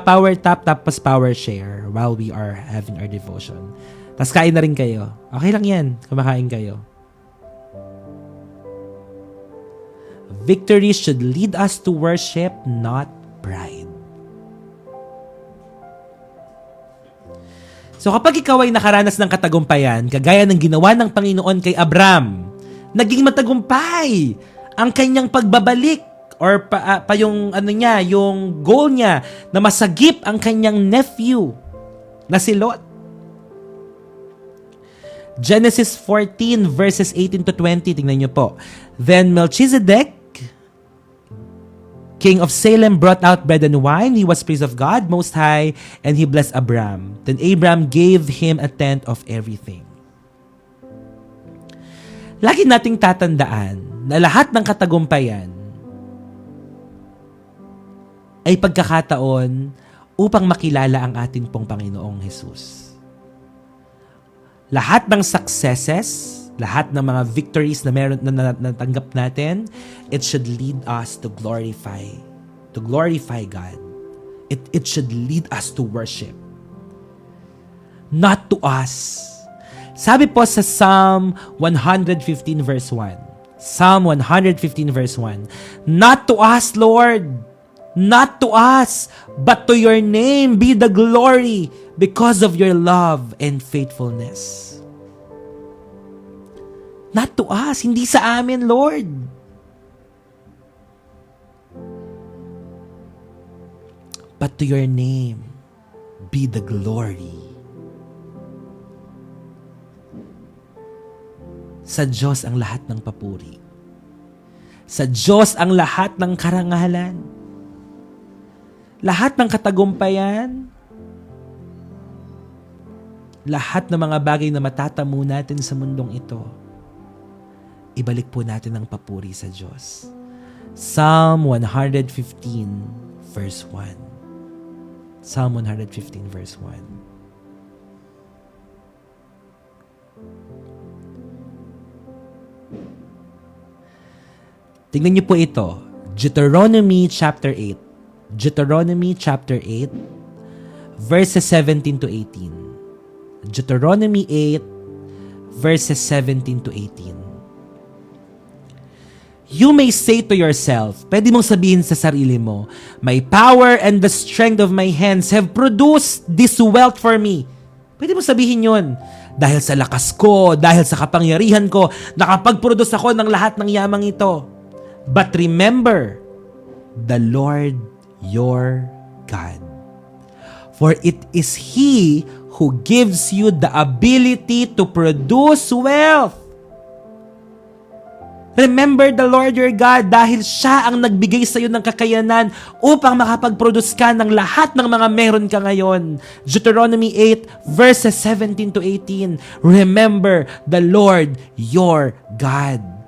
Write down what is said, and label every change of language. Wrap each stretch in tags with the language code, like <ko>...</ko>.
<tl>Power tap, tapos</tl> <en>power share while we are having our devotion.</en> <tl>Tapos kain na rin kayo. Okay lang yan. Kumakain kayo.</tl> <en>Victory should lead us to worship, not pride.</en> <tl>So kapag ikaw ay nakaranas ng katagumpayan, kagaya ng ginawa ng Panginoon kay Abram, naging matagumpay ang kanyang pagbabalik or yung yung goal niya na masagip ang kanyang nephew na si Lot. Genesis 14 verses 18 to 20, tingnan niyo po.</tl> <en>Then Melchizedek, king of Salem, brought out bread and wine. He was praised of God Most High, and he blessed Abram. Then Abram gave him a tenth of everything.</en> <tl>Lagi nating tatandaan na lahat ng katagumpayan ay pagkakataon upang makilala ang ating pong Panginoong Jesus. Lahat ng successes, lahat ng mga victories na meron na natanggap natin,</tl> <en>it should lead us to glorify God. It should lead us to worship. Not to us.</en> <tl>Sabi po sa</tl> <en>Psalm 115 verse 1. Psalm 115 verse 1. Not to us, Lord. Not to us, but to your name be the glory because of your love and faithfulness. Not to us,</en> <tl>hindi sa amin,</tl> <en>Lord. But to your name be the glory.</en> <tl>Sa Diyos ang lahat ng papuri. Sa Diyos ang lahat ng karangalan. Lahat ng katagumpayan. Lahat ng mga bagay na matatamo natin sa mundong ito. Ibalik po natin ang papuri sa Diyos.</tl> <en>Psalm 115 verse 1. Psalm 115 verse 1.</en> <tl>Tingnan niyo po ito.</tl> <en>Deuteronomy chapter 8. Deuteronomy chapter 8 verses 17 to 18. Deuteronomy 8 verses 17 to 18. You may say to yourself,</en> <tl>pwede mong sabihin sa sarili mo,</tl> <en>my power and the strength of my hands have produced this wealth for me.</en> <tl>Pwede mong sabihin yun. Dahil sa lakas ko, dahil sa kapangyarihan ko, nakapag-produce ako ng lahat ng yamang ito.</tl> <en>But remember, the Lord your God. For it is He who gives you the ability to produce wealth. Remember the Lord your God</en> <tl>dahil siya ang nagbigay sa iyo ng kakayanan upang makapag-produce ka ng lahat ng mga meron ka ngayon.</tl> <en>Deuteronomy 8 verses 17 to 18. Remember the Lord your God.</en>